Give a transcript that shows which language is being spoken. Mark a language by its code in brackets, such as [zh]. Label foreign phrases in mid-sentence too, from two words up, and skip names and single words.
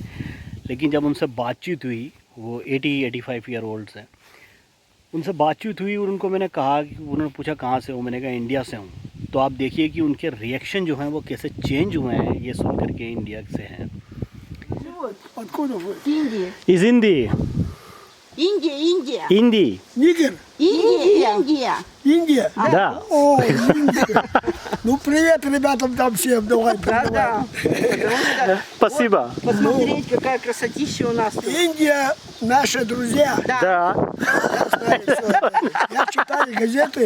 [hi] लेकिन जब उनसे बातचीत हुई, वो 80-85 [en] year olds [hi] हैं, उनसे बातचीत हुई और उनको मैंने कहा कि उन्होंने पूछा कहाँ से हो, मैंने कहा इंडिया से हूँ। तो आप देखिए कि उनके रिएक्शन जो हैं वो कैसे चेंज हुए हैं ये सुन करके इंडिया से हैं। [ru] Индия. [hi] इस हिंदी [ru] Индия. [hi] हिंदी [ru] Индия. Индия? да О, Индия. Ну, привет ребятам там всем. Давай, Да. спасибо Посмотреть, какая красотища у нас тут. Индия наши друзья. да Знаю всё это. Я читаю газеты.